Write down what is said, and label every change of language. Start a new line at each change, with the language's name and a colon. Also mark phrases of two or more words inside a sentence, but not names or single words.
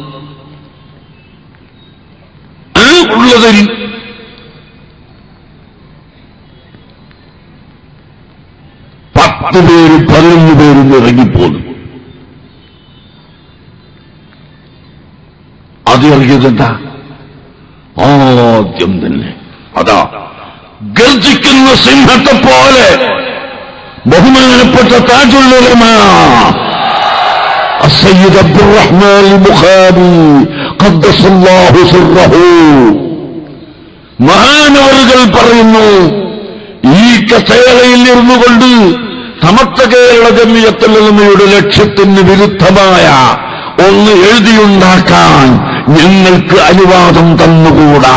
Malayalam: ആ ഉള്ളതിൽ പേര് 11 പേരും ഇറങ്ങിപ്പോന്നു. അത് ഇറങ്ങിയതെന്താ? ആദ്യം തന്നെ അതാ ഗർജിക്കുന്ന സിംഹത്തെ പോലെ ബഹുമാനപ്പെട്ട താജുൽ ഉലമ
Arabic: السيد عبد الرحمن البخاري قدس الله سره
Malayalam: മഹാനവറുകൾ പറയുന്നു, ഈ കസേരയിൽ ഇരുന്നുകൊണ്ട് സമസ്ത കേരള ജമിയത്തുൽ ഉലമയുടെ ലക്ഷ്യത്തിന് വിരുദ്ധമായ ഒന്ന് എഴുതിയുണ്ടാക്കാൻ ഞങ്ങൾക്ക് അനുവാദം തന്നുകൂടാ.